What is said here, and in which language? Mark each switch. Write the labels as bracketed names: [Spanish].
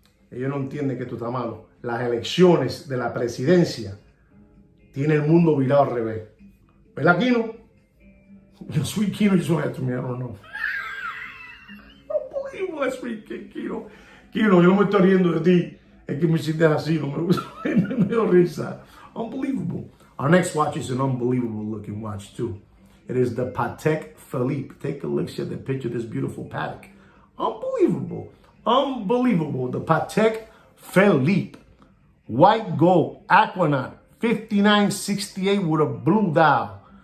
[Spanish] Ellos no entienden que tú estás malo. Las elecciones de la presidencia tiene el mundo virado al revés. ¿Verdad, Kino? [English] Sweet Kino just went after me. I don't know. Unbelievable, that sweet Kino. [Spanish] Kino, yo no me estoy riendo de ti. Es que me hiciste así, no me gusta. Me dio risa. Unbelievable. [English] Our next watch is an unbelievable looking watch too. It is the Patek Philippe. Take a look at the picture of this beautiful Patek. Unbelievable. Unbelievable. The Patek Philippe. White gold Aquanaut. 5968 with a blue dial.